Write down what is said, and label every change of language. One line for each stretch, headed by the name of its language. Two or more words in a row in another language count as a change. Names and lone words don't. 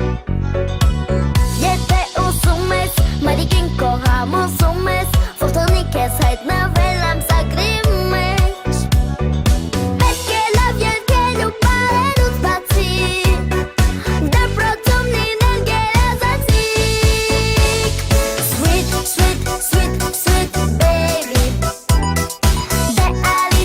Armenian: Եթե ուզում ես մարիկին քո համոզում ես Որ թողնի քեզ հայտնվել ամսագրի մեջ Պետք է լավ երգել ու պարելուց բացի Դպրոցում լինել գերազանցիկ
English: Sweet, sweet, sweet, sweet baby
Armenian: Դե ալի